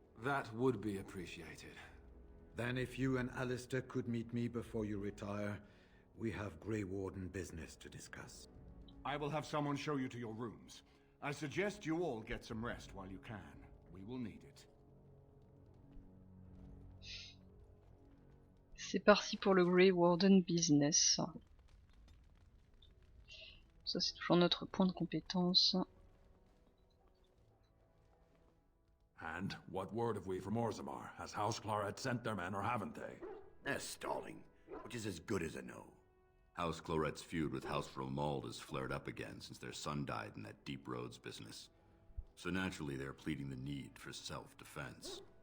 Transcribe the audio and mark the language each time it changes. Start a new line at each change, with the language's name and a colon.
English: That would be appreciated. Then if you and Alistair could meet me before you retire, we have Grey Warden business to discuss. I will have someone show you to your rooms. I suggest you all get some rest while you can. We will need it.
French: C'est parti pour le
English: Grey Warden business.
French: Ça c'est toujours notre point de compétence.
English: And what word have we from Orzammar? Has House Cloret sent their men or haven't they? They're stalling, which is as good as a no. House Cloret's feud with House Romald has flared up again since their son died in that Deep Roads business. So naturally they're pleading the need for self-defense.